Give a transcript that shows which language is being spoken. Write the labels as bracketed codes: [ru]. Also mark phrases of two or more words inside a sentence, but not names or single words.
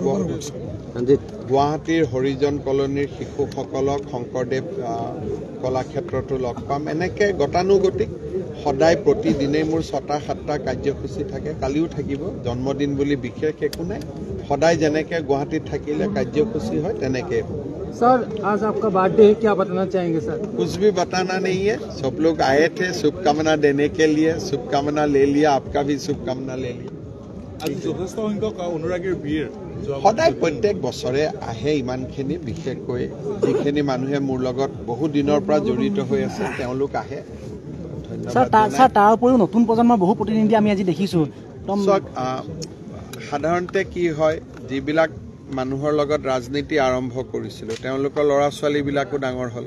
[as] গুৱাহাটীৰ হৰিজন কলনীৰ শিশুসকলক শংকৰদেৱ কলাক্ষেত্ৰতো লগ পাম। এনেকে গতানুগতিক সদায় প্ৰতিদিনেই মোৰ 6টা-7টা কাৰ্যসূচী থাকে। কালিও থাকিব। জন্মদিন বুলি বিশেষ একো নাই। সদায় যেনেকে গুৱাহাটীত থাকিলে কাৰ্যসূচী হয় তেনেকে। [hi] सर आज आपका बर्थडे है, क्या बताना चाहेंगे सर? कुछ भी बताना नहीं है। सब लोग आए थे शुभकामना देने के लिए। शुभकामना ले लिया, आपका भी शुभकामना ले लिया। [as] সদায় প্ৰত্যেক বছৰে আহে ইমানখিনি, বিশেষকৈ যিখিনি মানুহে মোৰ লগত বহু দিনৰ পৰা জড়িত হৈ আছে তেওঁলোক আহে। তাৰ উপৰিও নতুন প্ৰজন্মৰ বহু প্ৰতিনিধি আমি আজি দেখিছোঁ। সাধাৰণতে কি হয়, যিবিলাক মানুহৰ লগত ৰাজনীতি আৰম্ভ কৰিছিলোঁ তেওঁলোকৰ ল'ৰা ছোৱালীবিলাকো ডাঙৰ হ'ল।